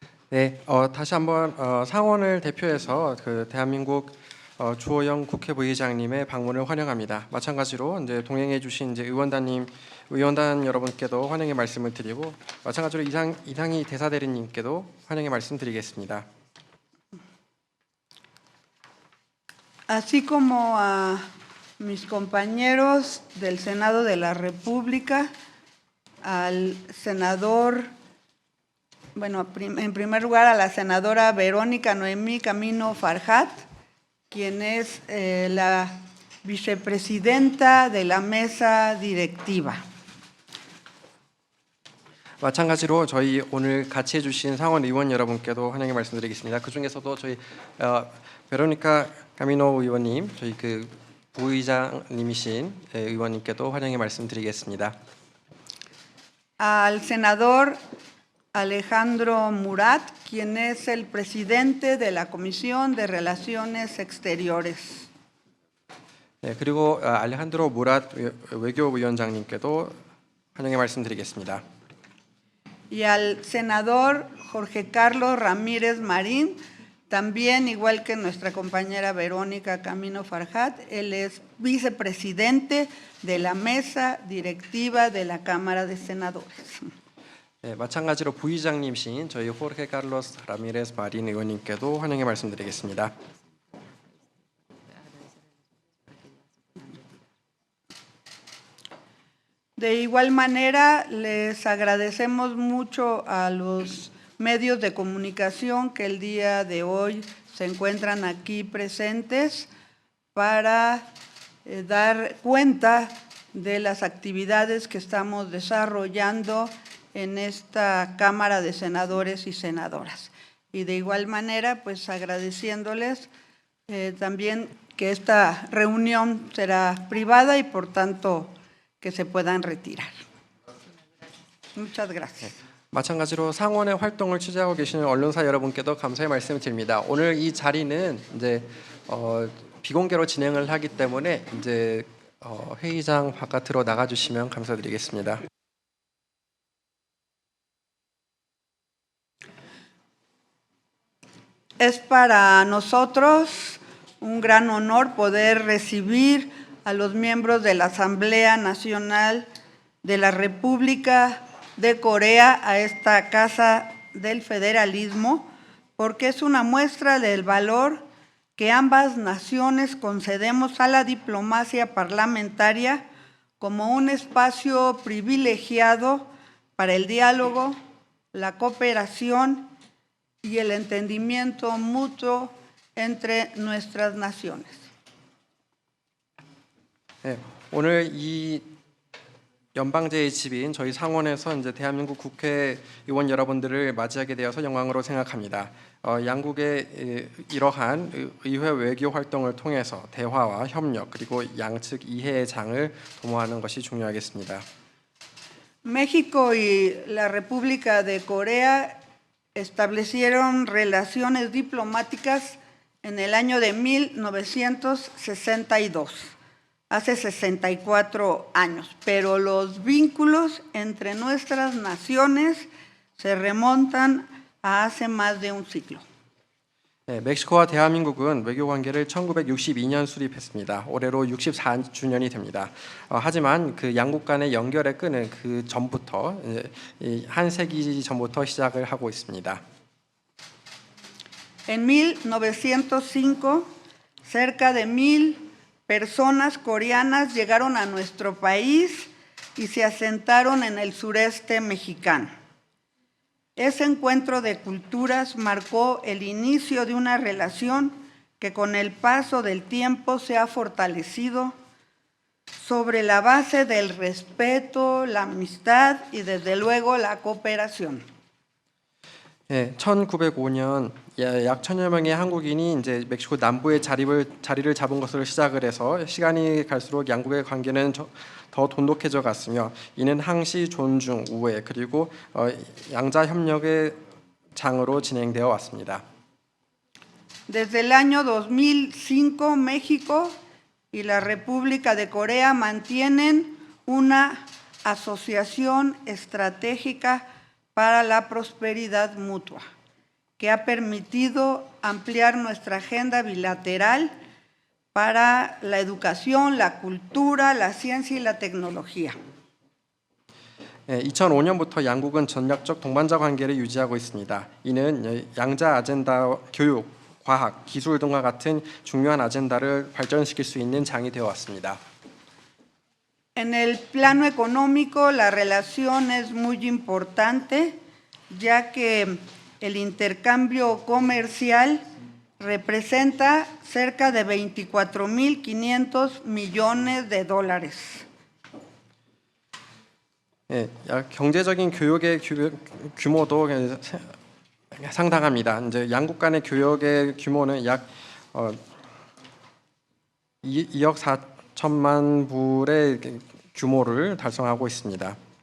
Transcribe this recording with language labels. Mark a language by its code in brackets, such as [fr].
[ko] 네, 다시 한번 상원을 대표해서 그 대한민국 주호영 국회 부의장님의 방문을 환영합니다. 마찬가지로 이제 동행해 주신 이제 의원단 여러분께도 환영의 말씀을 드리고 마찬가지로 이상희 대사대리님께도 환영의 말씀드리겠습니다. [es] Así como a mis compañeros del Senado de la República, al senador, bueno, en primer lugar a la senadora Verónica Noemí Camino Farhat, quien es la vicepresidenta de la mesa directiva. [ko] 마찬가지로 저희 오늘 같이 해주신 상원 의원 여러분께도 환영의 말씀드리겠습니다. 그 중에서도 저희 베로니카 카미노 의원님, 저희 그 부의장님이신 의원님께도 환영의 말씀드리겠습니다. [es] Al senador Alejandro Murat, quien es el presidente de la Comisión de Relaciones Exteriores. [ko] 네, 그리고 알레한드로 무랏 외교위원장님께도 환영의 말씀드리겠습니다. [es] Y al senador Jorge Carlos Ramírez Marín, también igual que nuestra compañera Verónica Camino Farhat, él es vicepresidente de la mesa directiva de la Cámara de Senadores. [ko] 네, 마찬가지로 부의장님이신 저희 호르헤 칼로스 라미레스 마린 의원님께도 환영의 말씀드리겠습니다. [es] De igual manera, les agradecemos mucho a los medios de comunicación que el día de hoy se encuentran aquí presentes para dar cuenta de las actividades que estamos desarrollando en esta Cámara de Senadores y Senadoras. Y de igual manera, pues agradeciéndoles también que esta reunión será privada y por tanto que se puedan retirar. Muchas gracias. [ko] 마찬가지로 상원의 활동을 취재하고 계시는 언론사 여러분께도 감사의 말씀을 드립니다. 오늘 이 자리는 이제 비공개로 진행을 하기 때문에 이제 회의장 바깥으로 나가 주시면 감사드리겠습니다. [es] Es para nosotros un gran honor poder recibir a los miembros de la Asamblea Nacional de la República de Corea a esta Casa del Federalismo, porque es una muestra del valor que ambas naciones concedemos a la diplomacia parlamentaria como un espacio privilegiado para el diálogo, la cooperación y el entendimiento mutuo entre nuestras naciones. [ko] 네, 오늘 이 연방제의 집인 저희 상원에서 이제 대한민국 국회의원 여러분들을 맞이하게 되어서 영광으로 생각합니다. 양국의 이러한 의회 외교 활동을 통해서 대화와 협력 그리고 양측 이해의 장을 도모하는 것이 중요하겠습니다. [es] México y la República de Corea establecieron relaciones diplomáticas en el año de 1962. Hace 64 años, pero los vínculos entre nuestras naciones se remontan a hace más de un siglo. [ko] 네, 멕시코와 대한민국은 외교 관계를 1962년 수립했습니다. 올해로 64주년이 됩니다. 하지만 그 양국 간의 연결의 끈은 그 전부터 한 세기 전부터 시작을 하고 있습니다. [es] En 1905, cerca de 1000 personas coreanas llegaron a nuestro país y se asentaron en el sureste mexicano. Ese encuentro de culturas marcó el inicio de una relación que con el paso del tiempo se ha fortalecido sobre la base del respeto, la amistad y desde luego la cooperación. [ko] 1905년 약 1000여 명의 한국인이 이제 멕시코 남부에 자리를 잡은 것으로 시작을 해서 시간이 갈수록 양국의 관계는 더 돈독해져 갔으며 이는 항시 존중, 우애 그리고 양자 협력의 장으로 진행되어 왔습니다. [es] Desde el año 2005, México y la República de Corea mantienen una asociación estratégica para la prosperidad mutua, que ha permitido ampliar nuestra agenda bilateral para la educación, la cultura, la ciencia y la tecnología. [ko] 2005년부터 양국은 전략적 동반자 관계를 유지하고 있습니다. 이는 양자 아젠다, 교육, 과학, 기술 등과 같은 중요한 아젠다를 발전시킬 수 있는 장이 되어 왔습니다. [es] En el plano económico, la relación es muy importante, ya que el intercambio comercial representa cerca de 24.500 millones de dólares. [ko] 경제적인 교역의 규모도 상당합니다. 이제 양국 간의 교역의 규모는 약 2억 4천만 불의 규모를 달성하고 있습니다.